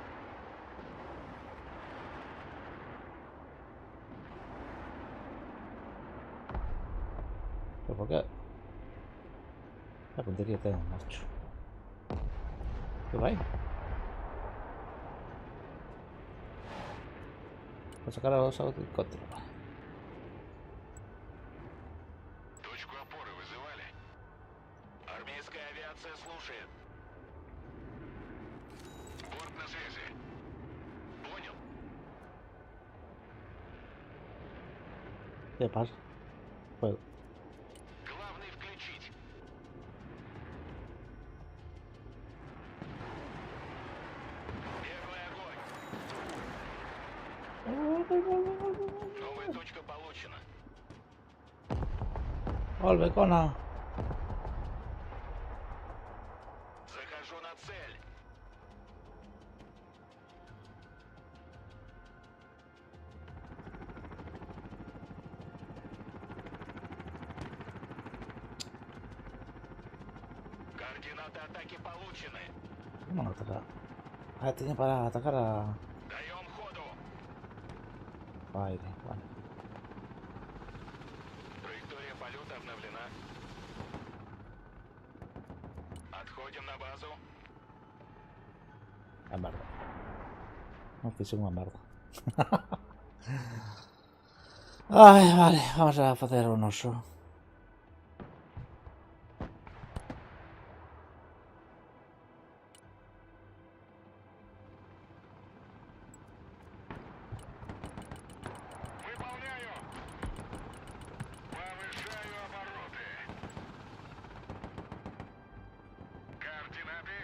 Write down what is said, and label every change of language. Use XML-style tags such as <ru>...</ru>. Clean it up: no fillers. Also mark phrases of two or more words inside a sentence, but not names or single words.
<es>¿Pero por qué? La puntería tengo, macho. ¿Qué va ahí? Voy a sacar a los helicópteros.</es> <ru>Точку опоры вызывали. Армейская авиация слушает. Борт на связи. Понял.</ru> <es>¿Qué pasa? Pues,</es> <ru>Главный включить. Первый огонь. Новая точка получена.</ru> <gl>¡Volve, Cona!</gl> <ru>Захожу на цель. Координаты атаки получены.</ru> <es>¿Cómo no atacar? Ah, tenía para atacar a...</es> <ru>Даем ходу.</ru> <es>Aire, vale.</es> <ru>Траектория полета обновлена. Отходим на базу.</ru> <gl>La merda. No fixe unha merda. Ai, vale, vamos a facer o noso.</gl> <ru>Выполняю. Повышаю обороты. Координаты.</ru>